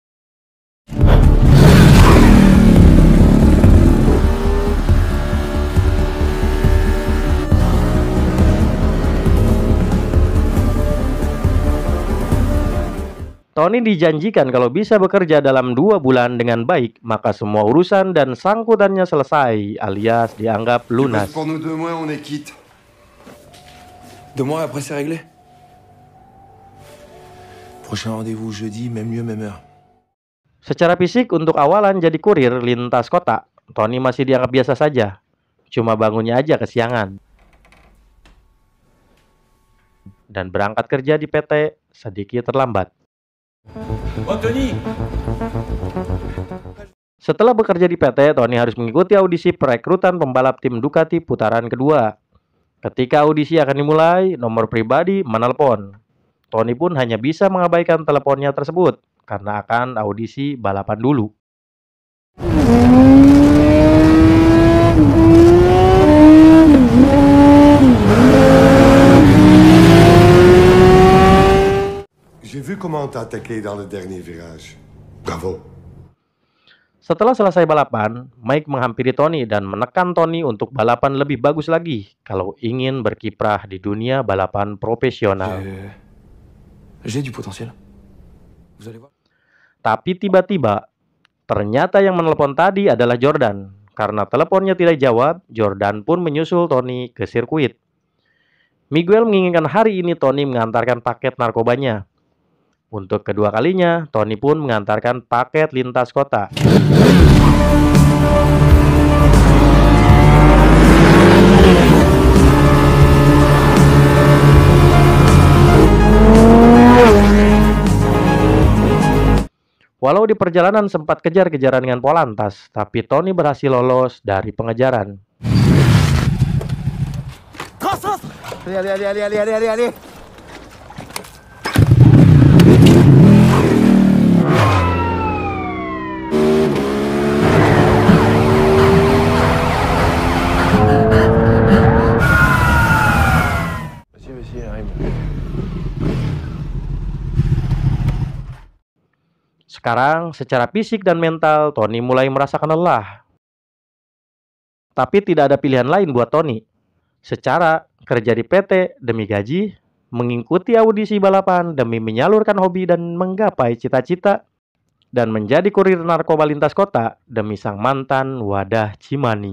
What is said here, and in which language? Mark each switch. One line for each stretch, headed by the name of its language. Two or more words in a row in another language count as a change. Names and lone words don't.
Indonesian: Tony dijanjikan kalau bisa bekerja dalam 2 bulan dengan baik, maka semua urusan dan sangkutannya selesai, alias dianggap lunas.
French: Pour nous 2 mois, on est quitte. 2 mois après, c'est réglé. Prochain rendez-vous jeudi, même lieu, même heure.
Indonesian: Secara fisik untuk awalan jadi kurir lintas kota, Tony masih dianggap biasa saja. Cuma bangunnya aja kesiangan. Dan berangkat kerja di PT sedikit terlambat. Oh, Tony! Setelah bekerja di PT, Tony harus mengikuti audisi perekrutan pembalap tim Ducati putaran kedua. Ketika audisi akan dimulai, nomor pribadi menelpon. Tony pun hanya bisa mengabaikan teleponnya tersebut karena akan audisi balapan dulu.
French: J'ai vu comment t'as attaqué dans le dernier virage. Bravo.
Indonesian: Setelah selesai balapan, Mike menghampiri Tony dan menekan Tony untuk balapan lebih bagus lagi kalau ingin berkiprah di dunia balapan profesional.
French: J'ai du potentiel. Vous allez voir.
Indonesian: Tapi tiba-tiba, ternyata yang menelpon tadi adalah Jordan. Karena teleponnya tidak jawab, Jordan pun menyusul Tony ke sirkuit. Miguel menginginkan hari ini Tony mengantarkan paket narkobanya. Untuk kedua kalinya, Tony pun mengantarkan paket lintas kota. Walau di perjalanan sempat kejar-kejaran dengan Polantas, tapi Tony berhasil lolos dari pengejaran.
French: Allez. Vas-y, arrive.
Indonesian: Sekarang, secara fisik dan mental, Tony mulai merasakan lelah. Tapi tidak ada pilihan lain buat Tony. Secara kerja di PT demi gaji, mengikuti audisi balapan demi menyalurkan hobi dan menggapai cita-cita, dan menjadi kurir narkoba lintas kota demi sang mantan wadah Cimani.